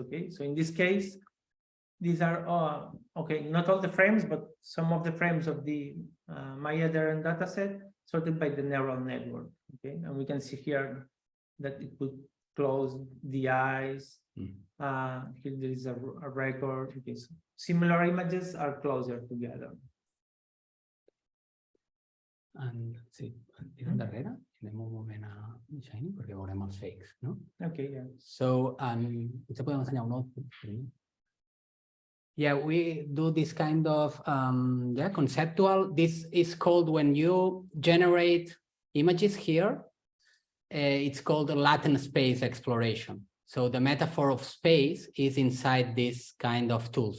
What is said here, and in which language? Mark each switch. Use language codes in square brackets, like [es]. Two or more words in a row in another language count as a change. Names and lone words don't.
[en] Okay, so in this case, these are not all the frames, but some of the frames of the Maya Deren dataset sorted by the neural network. Okay, and we can see here that it could close the eyes. Here there is a record. Okay, so similar images are closer together. [ca] And sí, darrere anem un moment a Shiny perquè veurem els fakes, no? [en] Okay, yeah. [ca] So, potser podem ensenyar un altre. [en] Yeah, we do this kind of conceptual. This is called, when you generate images here, it's called a latent space exploration. So the metaphor of space is inside this kind of tools.